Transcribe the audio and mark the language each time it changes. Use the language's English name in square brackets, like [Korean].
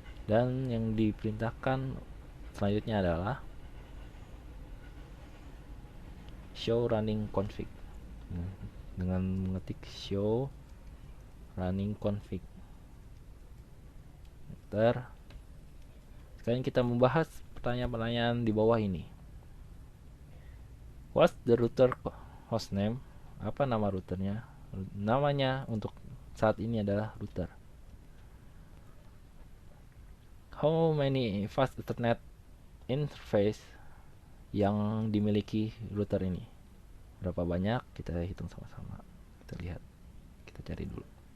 [Indonesian] Dan yang diperintahkan selanjutnya adalah show running config. Dengan mengetik show running config, enter. Sekarang kita membahas pertanyaan-pertanyaan di bawah ini. [English] What's the router hostname? [Indonesian] Apa nama routernya? Namanya untuk saat ini adalah router. [English] How many fast Ethernet interface [Indonesian] yang dimiliki router ini? Berapa banyak? Kita hitung sama-sama. Kita lihat. Kita cari dulu.